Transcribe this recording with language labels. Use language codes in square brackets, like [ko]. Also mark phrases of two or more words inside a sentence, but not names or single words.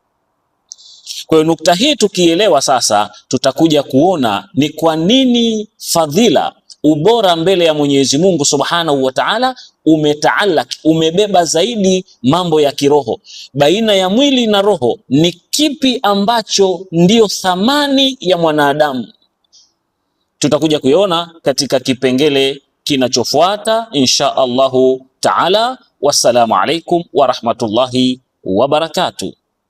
[sw] Kwa hiyo nukta hii tukielewa sasa, tutakuja kuona ni kwa nini fadhila, ubora mbele ya Mwenyezi Mungu [ar] سبحانه وتعالى [sw] umebeba zaidi mambo ya kiroho. Baina ya mwili na roho ni kipi ambacho ndiyo thamani ya mwanadamu? Tutakuja kuiona katika kipengele kinachofuata [ar] إن شاء الله تعالى. والسلام عليكم ورحمة الله وبركاته.